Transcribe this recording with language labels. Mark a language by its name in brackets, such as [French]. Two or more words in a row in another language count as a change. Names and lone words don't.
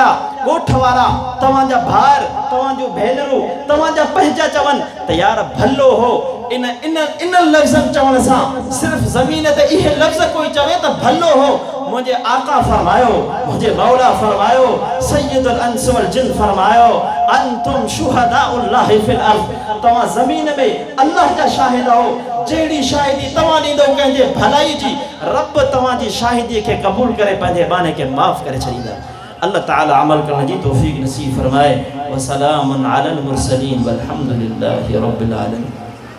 [Sindhi] ॻोठ वारा तव्हांजा भाउर तव्हांजूं भेनरूं तव्हांजा पंहिंजा चवनि त यार भलो हो इन इन इन लफ़्ज़नि चवण सां सिर्फ़ ज़मीन ते इहे लफ़्ज़ कोई चवे त भलो हो मुझे आका फरमायो मुझे मौला फरमायो [Arabic] سيد الإنس والجن [Sindhi] फरमायो [Arabic] أنتم شهداء الله في الأرض [Sindhi] तव्हां ज़मीन में अल्लाह जा शाहिद हो जेड़ी शाहिदी तव्हां ॾींदो कंहिंजे भलाई जी रब तव्हांजी शाहिदीअ खे क़बूल करे पंहिंजे बाने खे माफ़ करे छॾींदा अल्लाह ताला अमल करण जी तौफ़ीक़ नसीब फरमाए [Arabic] وسلام على المرسلين والحمد لله رب العالمين.